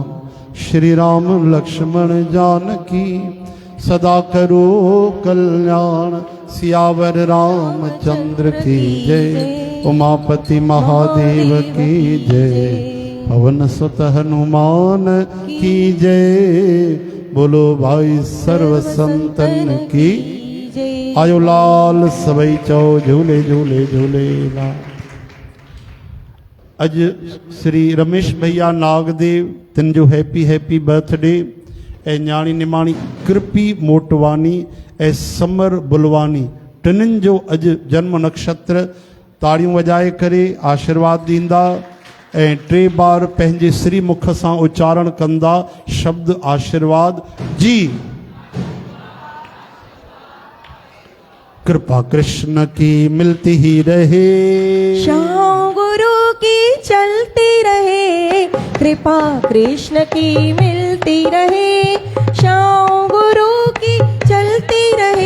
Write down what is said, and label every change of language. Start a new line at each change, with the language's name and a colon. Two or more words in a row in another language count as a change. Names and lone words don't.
Hindi: श्री राम लक्ष्मण जानकी सदा करो कल्याण। सियावर रामचंद्र की जय। उमापति महादेव की जय। पवन सुत हनुमान की जय। बोलो भाई सर्व संतन की
Sindhi: आयो लाल सबई चौ झूले झूले झूले लाल। अज श्री रमेश भैया नागदेव तिन जो
English: happy happy birthday.
Sindhi: ऐं न्याणी निमाणी कृपी मोटवानी ऐं समर बुलवानी टिनिन जो अज जन्म नक्षत्र। ताड़ियों वजाए करे आशीर्वाद दींदा ऐं 3 बार पंहिंजे श्री मुख सां उच्चारण कंदा शब्द आशीर्वाद जी।
Hindi: कृपा कृष्ण की मिलती ही रहे, श्याम गुरु की चलती रहे। कृपा कृष्ण की मिलती रहे, श्याम गुरु की चलती रहे।